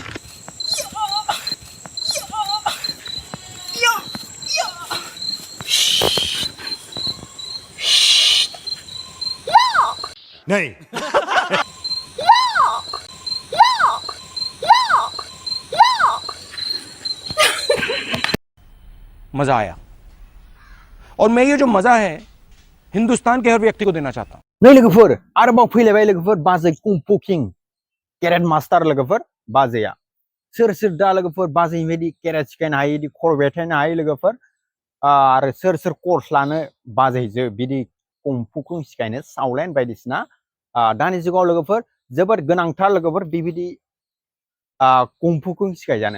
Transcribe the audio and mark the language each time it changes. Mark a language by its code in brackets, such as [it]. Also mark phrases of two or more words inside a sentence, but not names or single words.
[hi] नहीं। मजा आया और मैं ये जो मजा है हिंदुस्तान के हर व्यक्ति को देना चाहता हूँ। [brx] नहीं लोगोफोर आरोबाव फैलायबाय लोगोफोर बाजै कुंफु किं [en] karate master [brx] लोगोफोर बाजैया सोर सोर दा लोगोफोर बाजै बायदि केरेट सिखायनो हायो इदि खर बेथायनो हायो लोगोफोर आरो सोर सोर कर्स लानो बाजैजो बिदि कुंफुखौ सिखायनो सावलेन बायदिसिना दानि जुगाव लोगोफोर जोबोद गोनांथार लोगोफोर बेबायदि कुंफुखौ सिखायजानो